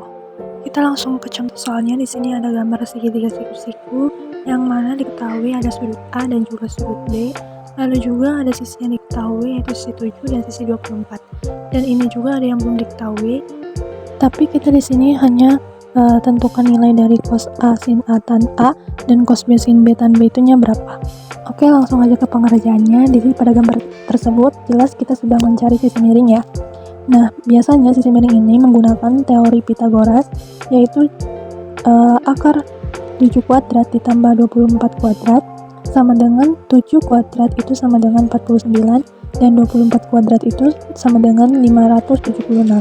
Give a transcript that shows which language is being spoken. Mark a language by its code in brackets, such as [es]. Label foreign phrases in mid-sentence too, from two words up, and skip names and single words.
[id] Kita langsung ke contoh soalnya. Di sini ada gambar segitiga siku-siku yang mana diketahui ada sudut A dan juga sudut B. Lalu juga ada sisi yang diketahui yaitu sisi 7 dan sisi 24. Dan ini juga ada yang belum diketahui. Tapi kita di sini hanya tentukan nilai dari cos A sin A tan A dan cos B sin B tan B itunya berapa. Oke, langsung aja ke pengerjaannya. Di sini pada gambar tersebut jelas kita sedang mencari sisi miring ya. Nah, biasanya sisi miring ini menggunakan teori Pythagoras, yaitu akar 7 kuadrat ditambah 24 kuadrat sama dengan 7 kuadrat itu sama dengan 49 dan 24 kuadrat itu sama dengan 576.